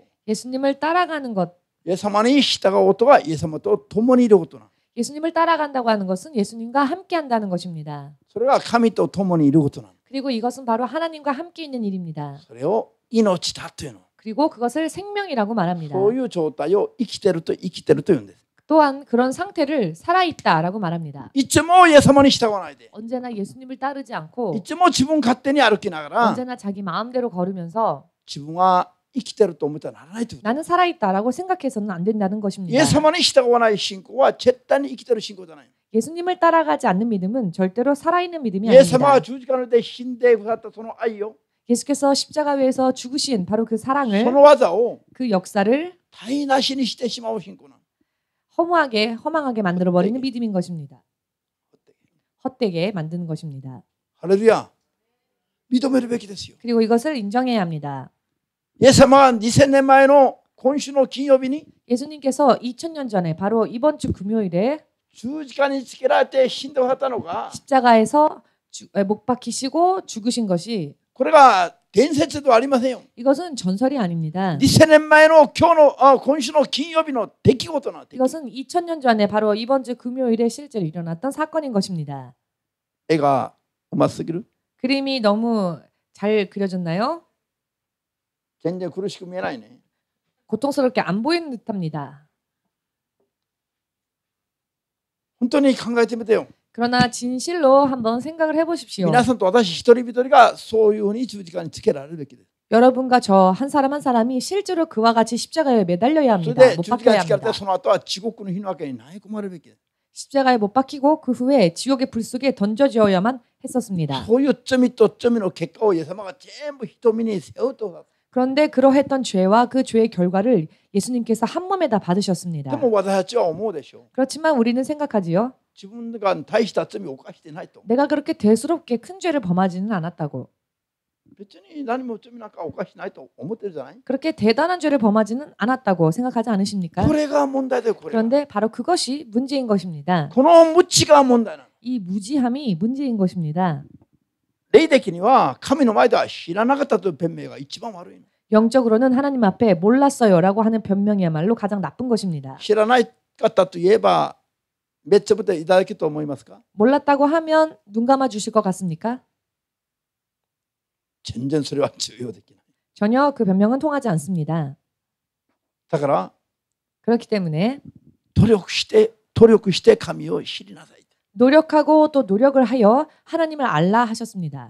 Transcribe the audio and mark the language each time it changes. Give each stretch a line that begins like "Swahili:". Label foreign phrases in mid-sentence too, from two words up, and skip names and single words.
Korean: 예수님을 따라가는 것.
Japanese: イエス様に従うことはイエス様と共にいることな。
Korean: 예수님을 따라간다고 하는 것은 예수님과 함께 한다는 것입니다.
Japanese: それが神と共にいることな。
Korean: 그리고 이것은 바로 하나님과 함께 있는 일입니다.
Japanese: それを命だというの。
Korean: 그리고 그것을 생명이라고 말합니다.
Japanese: そういう状態を生きてるというんです。
Korean: 또한 그런 상태를 살아있다라고 말합니다.
Japanese: いつもイエス様に従わないで、
Korean: 언제나 예수님을 따르지 않고
Japanese: いつも自分勝手に歩きながら
Korean: 언제나 자기 마음대로 걸으면서
Japanese: 自分は生きてると思ってはならないということ。
Korean: 나는 살아있다라고 생각해서는 안 된다는
Japanese: イ
Korean: 것입니다.
Japanese: エス様に従わない信仰は絶対に生きてる信仰じゃない。
Korean: 예수님을 따라가지 않는 믿음은 절대로 살아있는 믿음이
Japanese: イエス様
Korean: 아닙니다.
Japanese: が十字架の上で死んでくださったその愛を、
Korean: 예수께서 십자가 위에서 죽으신 바로 그
Japanese: そ
Korean: 사랑을
Japanese: の技を
Korean: 그 역사를
Japanese: 台無しにしてしまう信仰なの。
Korean: 허무하게 허망하게 만들어버리는 믿음인 것입니다. 헛되게 만드는 것입니다.
Japanese: ハレルヤ。認めるべきですよ。
Korean: 그리고 이것을 인정해야 합니다.
Japanese: イエス様は2000年前の今週の金曜日に
Korean: 예수님께서 2000년 전에 바로 이번 주 금요일에
Japanese: 十字架につけられて死んでくださったのが、
Korean: 십자가에서 못 박히시고 죽으신 것이
Japanese: これが伝説ではありませんよ。
Korean: 이것은 전설이 아닙니다.
Japanese: 2000 年前の今週の金曜日の出来事なんて。
Korean: 이것은 2000년 전에 바로 이번 주 금요일에 실제로 일어났던 사건인 것입니다.
Japanese: 絵がうますぎる。
Korean: 그림이 너무 잘 그려졌나요?
Japanese: 全然苦しく見えないね。
Korean: 고통스럽게 안 보이는 듯합니다.
Japanese: 本当に考えてみてよ。
Korean: 그러나 진실로 한번 생각을 해보십시오.
Japanese: 皆さんと私一人一人がそういうふうに十字架につけられるべきです。
Korean: 여러분과 저 한 사람 한 사람이 실제로 그와 같이 십자가에 매달려야
Japanese: それ
Korean: 합니다.
Japanese: で
Korean: 못
Japanese: 十字架に
Korean: 박혀야
Japanese: つけられて
Korean: 합니다.
Japanese: その後は地獄の火の中に投げ込まれるべきです。
Korean: 십자가에 못 박히고 그 후에 지옥의 불 속에 던져지어야만 했었습니다.
Japanese: そういう罪と罪の結果をイエス様が全部瞳に背負うと。
Korean: 그런데 그러했던 죄와 그 죄의 결과를 예수님께서 한 몸에 다
Japanese: で
Korean: 받으셨습니다.
Japanese: も私たちは思うでしょう。
Korean: 그렇지만 우리는 생각하지요.
Japanese: 自分が大した罪を犯してないと。
Korean: 내가 그렇게 대수롭게 큰 죄를 범하지는 않았다고.
Japanese: 別に何も罪なんか犯してないと思ってるじゃない。
Korean: 그렇게 대단한 죄를 범하지는 않았다고 생각하지 않으십니까?
Japanese: これが問題だよ。これが。
Korean: 그런데 바로 그것이 문제인 것입니다.
Japanese: この無知が問題なの。
Korean: 이 무지함이 문제인 것입니다.
Japanese: 霊的には神の前では知らなかったという弁明が一番悪いの。
Korean: 영적으로는 하나님 앞에 몰랐어요라고 하는 변명이야말로 가장 나쁜 것입니다.
Japanese: 知らなかったと言えばめっちゃぶていただけと思いますか。
Korean: 몰랐다고 하면 눈 감아 주실 것 같습니까?
Japanese: 全然それは重要できない。
Korean: 전혀 그 변명은 통하지 않습니다.
Japanese: だから
Korean: 그렇기 때문에
Japanese: 努力して神を知りなさい。
Korean: 노력하고 또 노력을 하여 하나님을 알라 하셨습니다.